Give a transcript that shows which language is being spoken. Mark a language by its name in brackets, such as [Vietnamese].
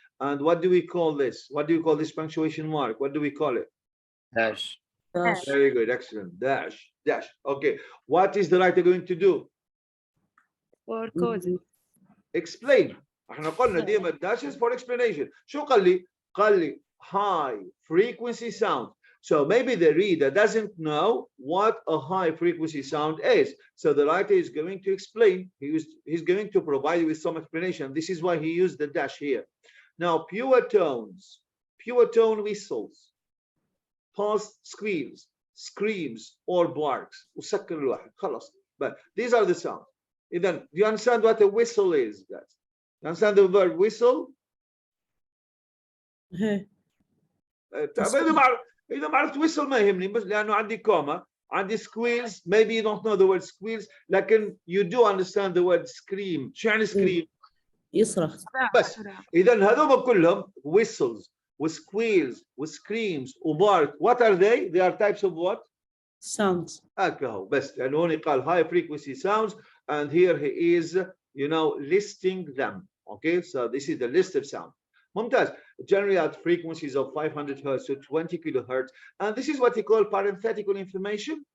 [English] And what do we call this? What do you call this punctuation mark? What do we call it? Dash. dash. Very good, excellent. Dash, dash. Okay, what is the writer going to do? For causes. Explain. [Arabic] احنا قلنا ديما [English] dash is for explanation. [Arabic] شو قال لي؟ قال لي [English] high frequency sound. So maybe the reader doesn't know what a high frequency sound is. So the writer is going to explain. He's going to provide you with some explanation. This is why he used the dash here. Now, pure tones, pure tone whistles, pulse squeals, screams, or barks. [Arabic] وسكر الواحد. خلاص. [English] But these are the sounds. Then, do you understand what a whistle is, guys? You understand the word whistle? [Arabic] اذا ما عرفت whistle ما يهمني، بس لانه عندي كوما، عندي squeals. [English] Maybe you don't know the word squeals [Arabic] لكن [English] you do understand the word scream. [Arabic] شو يعني scream؟ يصرخ. بس اذا هذول كلهم whistles وsqueals وscreams وbark. [English] What are they? They are types of what? sounds. [Arabic] هو بس لانه هون قال [English] high frequency sounds and here he is listing them. Okay, so this is the list of sound. [Arabic] ممتاز. [English] Generally at frequencies of 500 hertz to 20 kilohertz, and this is what he call parenthetical information.